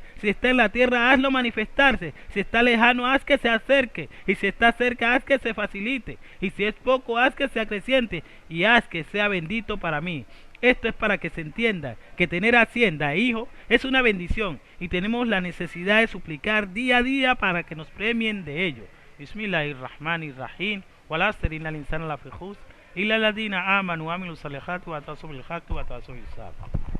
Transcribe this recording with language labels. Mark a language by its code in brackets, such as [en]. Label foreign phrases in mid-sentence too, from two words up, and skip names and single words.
[es] Si está en la tierra, hazlo manifestarse. Si está lejano, haz que se acerque. Y si está cerca, haz que se facilite. Y si es poco, haz que se acreciente. Y haz que sea bendito para mí. Esto es para que se entienda que tener hacienda e hijo es una bendición y tenemos la necesidad de suplicar día a día para que nos premien de ello. [ar] بسم الله الرحمن الرحيم والعصر إن الإنسان لفي خسر إلا الذين آمنوا وعملوا الصالحات وتواصوا بالحق وتواصوا بالصبر.